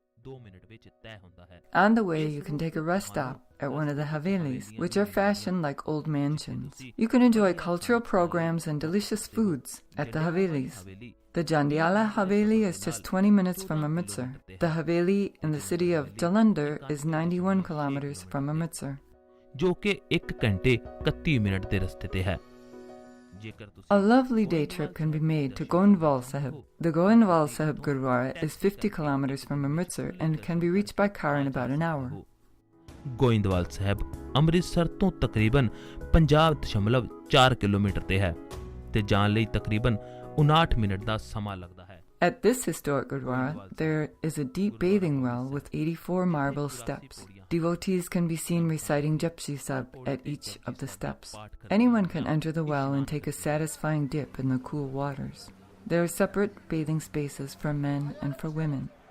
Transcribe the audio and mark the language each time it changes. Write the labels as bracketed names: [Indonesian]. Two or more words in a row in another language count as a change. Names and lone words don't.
[English] On the way, you can take a rest stop at one of the Havelis, which are fashioned like old mansions. You can enjoy cultural programs and delicious foods at the Havelis. The Jandiala Haveli is just 20 minutes from Amritsar. The Haveli in the city of Jatinder is 91 kilometers from Amritsar. [Punjabi] ਜੋ ਕਿ 1 ਘੰਟੇ 31 ਮਿੰਟ ਦੇ ਰਸਤੇ ਤੇ ਹੈ। [English] A lovely day trip can be made to Goindwal Sahib. The Goindwal Sahib Gurdwara is 50 kilometers from Amritsar and can be reached by car in about an hour. [Punjabi] ਗੋਇੰਦਵਾਲ ਸਾਹਿਬ ਅੰਮ੍ਰਿਤਸਰ ਤੋਂ ਤਕਰੀਬਨ 50.4 ਕਿਲੋਮੀਟਰ ਤੇ ਹੈ ਤੇ ਜਾਣ ਲਈ ਤਕਰੀਬਨ 59 ਮਿੰਟ ਦਾ ਸਮਾਂ ਲੱਗਦਾ ਹੈ। [English] At this historic Gurdwara, there is a deep bathing well with 84 marble steps. Devotees can be seen reciting Japji Sahib at each of the steps. Anyone can enter the well and take a satisfying dip in the cool waters. There are separate bathing spaces for men and for women.